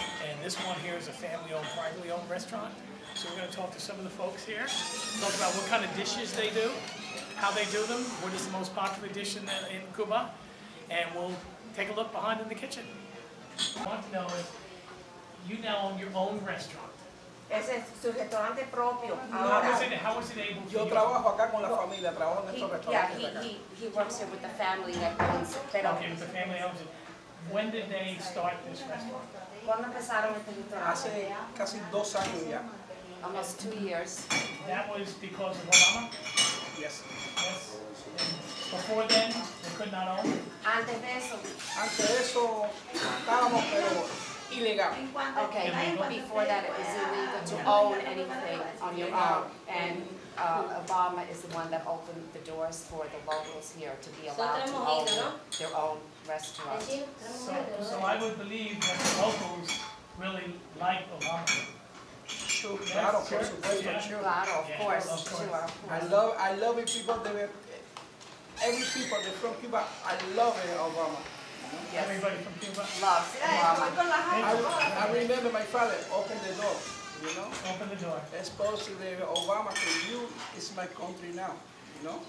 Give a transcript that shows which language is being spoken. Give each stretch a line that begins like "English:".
English: And this one here is a family-owned, privately owned restaurant. So we're going to talk to some of the folks here, talk about what kind of dishes they do, how they do them, what is the most popular dish in Cuba, and we'll take a look behind in the kitchen. What I want to know is, you now own your own restaurant.
Spanish: Ese es su restaurante propio.
English: How was it able to
Spanish: Yo trabajo acá con la familia, trabajo en estos restaurantes
English: Yeah,
Spanish: acá.
English: he works here with the family that owns it.
Spanish: Pero
English: okay, with the family owns it. When did they start this restaurant?
Spanish: ¿Cuándo empezaron este restaurante? Hace casi 2 años ya.
English: Almost 2 years. That was because of Obama? Yes. Yes. And before then, they could not own?
Spanish: Antes de eso. Antes de eso estábamos, pero ilegal.
English: Okay, before that it was illegal to own anything on your own. And Obama is the one that opened the doors for the locals here to be allowed to own their own restaurant. So I would believe that the locals really like Obama. Sure,
Spanish: claro, por supuesto,
English: sure.
Spanish: Claro,
English: of course, sure. I love it, people. Every people that from Cuba, I love it, Obama. Yes. Everybody from Cuba loves Obama. I remember my father opened the door, you know. Open the door. Exposed to the Obama, to you, it's my country now, you know.